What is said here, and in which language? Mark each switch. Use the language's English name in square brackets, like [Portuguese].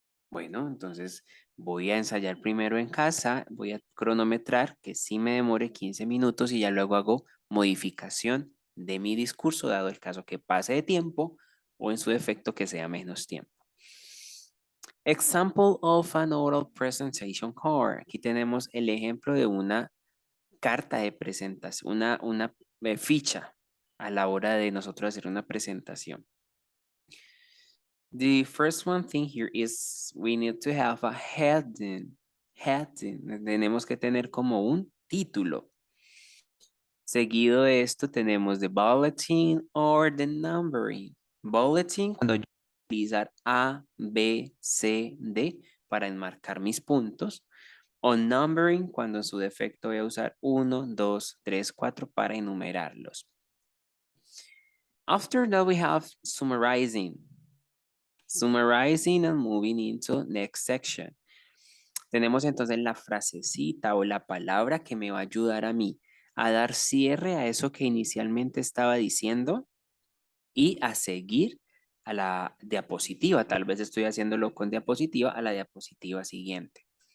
[Spanish] Bueno, entonces voy a ensayar primero en casa, voy a cronometrar que sí me demore 15 minutos y ya luego hago modificación de mi discurso, dado el caso que pase de tiempo o en su defecto que sea menos tiempo. [English] Example of an oral presentation card. [Spanish] Aquí tenemos el ejemplo de una carta de presentación, una ficha a la hora de nosotros hacer una presentación. [English] The first one thing here is we need to have a heading. Heading. [Spanish] Tenemos que tener como un título. Seguido de esto tenemos [English] the bulletin or the numbering. [Spanish] Bulletin cuando yo voy a utilizar A, B, C, D para enmarcar mis puntos. O numbering cuando en su defecto voy a usar 1, 2, 3, 4 para enumerarlos. [English] After that we have summarizing. Summarizing and moving into next section. [Spanish] Tenemos entonces la frasecita o la palabra que me va a ayudar a mí a dar cierre a eso que inicialmente estaba diciendo y a seguir a la diapositiva. Tal vez estoy haciéndolo con diapositiva a la diapositiva siguiente.